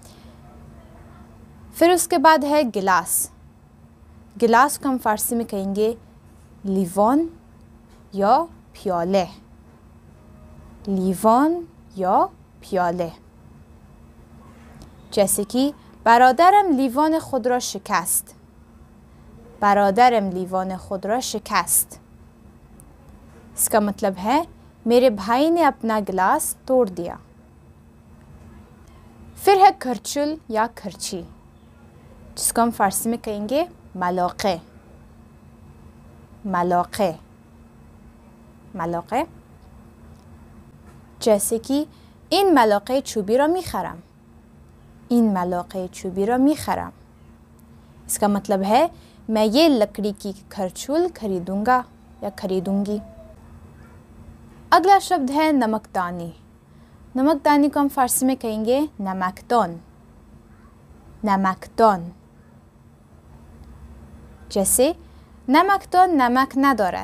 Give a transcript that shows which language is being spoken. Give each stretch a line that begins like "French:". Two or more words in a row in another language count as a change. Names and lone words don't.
Hindi: फिर उसके बाद है गिलास। गिलास को हम फ़ारसी में कहेंगे लीवान या प्याले। लीवान या प्याले। जैसे कि
Persian: برادرم لیوان خود را شکست. برادرم لیوان خود را شکست,
Hindi: इसका मतलब है मेरे भाई ने अपना गिलास तोड़ दिया। फिर है खर्चुल या खर्ची, जिसको हम फ़ारसी में कहेंगे मलाक़े। मलाक़े। मलाक़े। जैसे कि
Persian: این ملاقه چوبی را می‌خرم. این ملاقه چوبی را می‌خرم,
Hindi: इसका मतलब है मैं ये लकड़ी की खर्चुल खरीदूंगा या खरीदूंगी। अगला शब्द है नमकदानी। नमकदानी को हम फ़ारसी में कहेंगे नमकदान।
Persian: नमकदान। जैसे نمکدان نمک ندارد.